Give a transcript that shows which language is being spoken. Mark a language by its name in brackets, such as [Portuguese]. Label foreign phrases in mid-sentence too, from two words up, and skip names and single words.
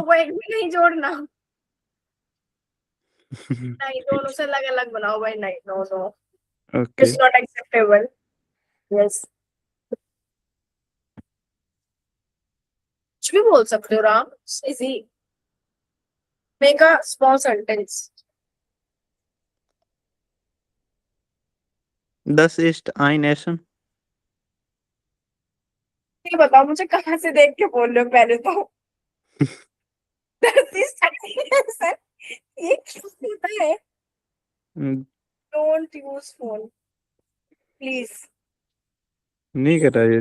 [Hindi] दोनों को एक भी नहीं जोड़ना। नहीं, दोनों से अलग अलग बनाओ भाई, नहीं, [English] no no, [Hindi] ओके। [English] It's not acceptable. [Hindi] यस, कुछ भी बोल सकते हो राम, इजी। [English] Make a small sentence. [German] 10 ist ein Essen। [Hindi] ये बताओ मुझे, कहाँ से देख के बोल रहे हो पहले तो। 30 सेकंड, ये क्यों होता है? [English] Don't use phone please. [Hindi] नहीं करा ये।